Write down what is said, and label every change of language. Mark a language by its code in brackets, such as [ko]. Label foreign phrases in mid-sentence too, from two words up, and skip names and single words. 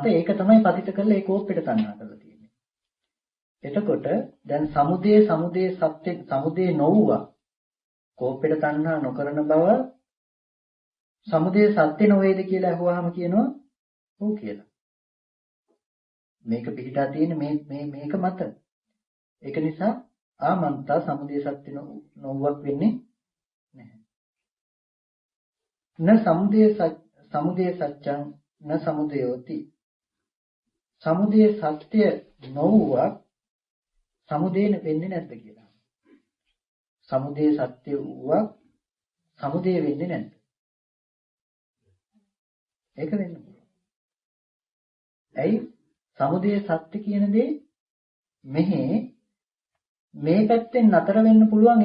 [si] ඒක තමයි පතිත කරලා ඒ කෝප්පෙට තණ්හා කරලා තියෙන්නේ. එතකොට දැන් සමුදය සත්‍ය සමුදය නොවුවා කෝප්පෙට තණ්හා නොකරන බව සමුදය සත්‍ය නොවේද කියලා අහුවාම කියනවා ඔව් කියලා. මේක පිටා තියෙන මේක මත. ඒක නිසා ආමන්තා සමුදය සත්‍ය නොවුවක් වෙන්නේ නැහැ. [pi] න සමුදය සත්‍යං න සමුදයෝති. [si] සමුදය සත්‍ය නොවුවක් සමුදය වෙන්නේ නැද්ද කියලා. සමුදය සත්‍ය වුවක් සමුදය වෙන්නේ නැද්ද? ඒක වෙන්න පුළුවන්. ඇයි? සමුදය සත්‍ය කියන දේ මෙහි මේ පැත්තෙන් නතර වෙන්න පුළුවන්.